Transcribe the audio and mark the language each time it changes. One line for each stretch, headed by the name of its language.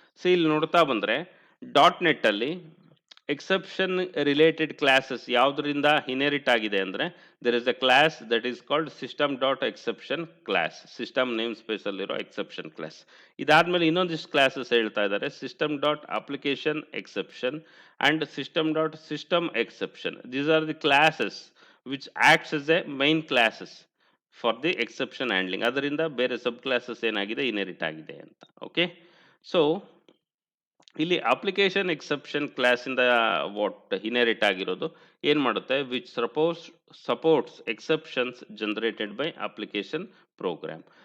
Kannada: So ಇಲ್ಲಿ ನೋಡ್ತಾ ಬಂದರೆ .NET ಅಲ್ಲಿ ಎಕ್ಸೆಪ್ಷನ್ ರಿಲೇಟೆಡ್ ಕ್ಲಾಸಸ್ ಯಾವುದರಿಂದ ಇನ್ಹೆರಿಟ್ ಆಗಿದೆ ಅಂದರೆ,
English: there is a class that is called system.exception
Kannada: class. System name ಸ್ಪೇಸಲ್ಲಿರೋ exception class. ಇದಾದ್ಮೇಲೆ ಇನ್ನೊಂದಿಷ್ಟು ಕ್ಲಾಸಸ್ ಹೇಳ್ತಾ ಇದ್ದಾರೆ,
English: system.application exception and system.system exception. These are the classes which acts as a main classes for the exception handling.
Kannada: ಅದರಿಂದ ಬೇರೆ ಸಬ್ classes ಏನಾಗಿದೆ, inherit ಆಗಿದೆ ಅಂತ. Okay, so ಇಲ್ಲಿ ಅಪ್ಲಿಕೇಶನ್ ಎಕ್ಸೆಪ್ಷನ್ ಕ್ಲಾಸಿಂದ ವಾಟ್ ಇನ್ಹೆರಿಟ್ ಆಗಿರೋದು ಏನು ಮಾಡುತ್ತೆ,
English: Which supports exceptions generated by application program.